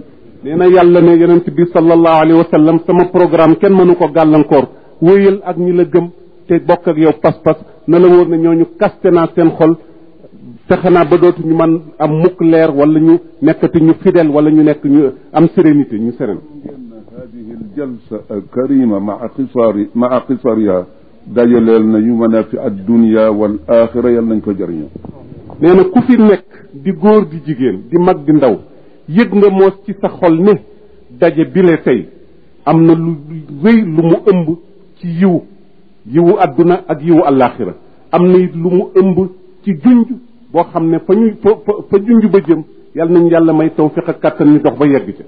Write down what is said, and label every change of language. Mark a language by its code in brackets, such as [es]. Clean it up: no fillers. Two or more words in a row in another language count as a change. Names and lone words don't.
[wo] nee na yàlla ne yonent bi [ar] صلى الله عليه وسلم [wo] sama programme kenn mënu ko gàllankoor wéyal ak ñi la gëm te bokk ak yow pas-pas na la wóor ne ñooñu kaste naa seen xol fexe naa ba dootuñu man am mukk leer wala ñu nekkati ñu fidèle wala ñu nekk ñu am sérénité ñu sérénité [ar] هذه الجلسة الكريمة مع قصرها [wo] dajaleel na yu [ar] منافع الدنيا والآخرة [wo] yal nañ ko jëriñoo. nee na ku fi nekk di góor di jigéen di mag di ndaw yëg nga moos ci sa xol ne daje bile tey am na lu rëy lu mu ëmb ci yiwu àdduna ak yiwu àllaaxira am na it lu mu ëmb ci junj boo xam ne fa junj ba jëm yal nañ yàlla may tawfiq ak kàttan ñu dox ba yegg ca.